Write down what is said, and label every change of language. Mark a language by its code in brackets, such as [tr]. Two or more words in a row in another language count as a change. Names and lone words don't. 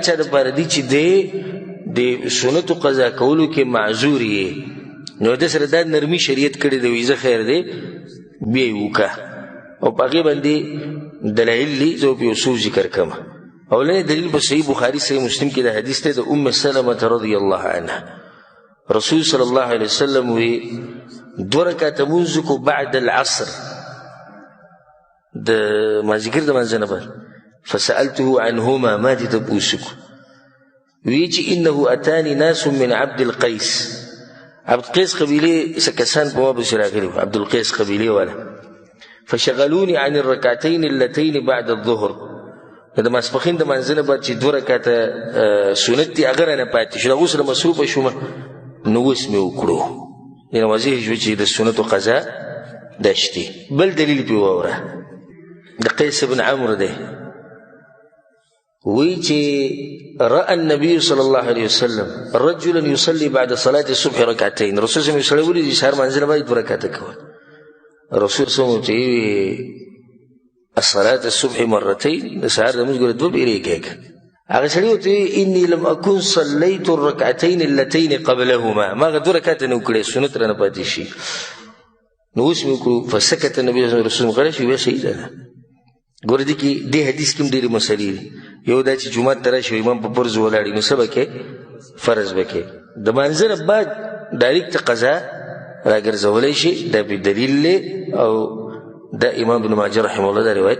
[ps] چا دپاره دي چې دی د سنتو قضا کولو کې معذور یې نو د سره دا نرمي شریعت کړی دی وایي زه خیر دی بیا یې وکړه او په هغې باندې دلایل دي زه په یو څو ذکر کړم اولنی دلیل په صحیح بخاري صحیح مسلم کې د حدیث دی د ام سلمة [ar] رضی الله عنها [ps] رسول [ar] صلی الله علیه وسلم [ps] وی 2 رکعته لمونځ کو [ar] بعد العصر [ps] د مازدیګر د منځه نه بعد [ar] فسألته عنهما [ps] ما دې تپوس کو وی چې [ar] انه اتاني ناس من عبد القیس [ps] عبد القیس قبیلې څه کسان په ما پسې راغلي عبد القیس قبیلې والا [ar] فشغلوني عن الركعتين اللتين بعد الظهر [ps] د ماسپښین د منځه نه بعد چې 2 رکعته سنت دي هغه رانه پاتې شو د هغو سره مصروفه شومه نو اوس مې وکړو یعنې واضح شو چې د سنتو قضا دا شتې بل دلیل پرې واوره د قیس بن عمرو دی وی چې [ar] رأى النبي صلى الله عليه وسلم رجلا يصلي بعد صلاة الصبح ركعتين [ps] رسول [ar] صلی الله علیه وسلم [ps] ولید سهار منځ نه باید 2 رکعته کول رسول [ar] صلی الله علیه وسلم الصلاة الصبح مرتين [ps] سهار د موږ ګوره 2 پیرې کېږي هغه سړي ورته [ar] اني لم اكن صليت الركعتين اللتين قبلهما [ps] ما هغه 2 رکعته نه وکړې سنت رانه پاتې شي نو اوس مې وکړو [ar] فسکت النبي صلی الله علیه وسلم [ps] غلی شو بیا صحیح ده ګوره دې کې دې حدیث کې هم ډېرې مسلې دي یو دا چې جومات ته راشي امام په فرض ولاړي نو څه به کې فرض به کې د مانځه نه بعد ډایرکټ قضا راګرځولی شي دا به دلیل دی او دا امام ابن ماجه [ar] رحمه الله [ps] دا روایت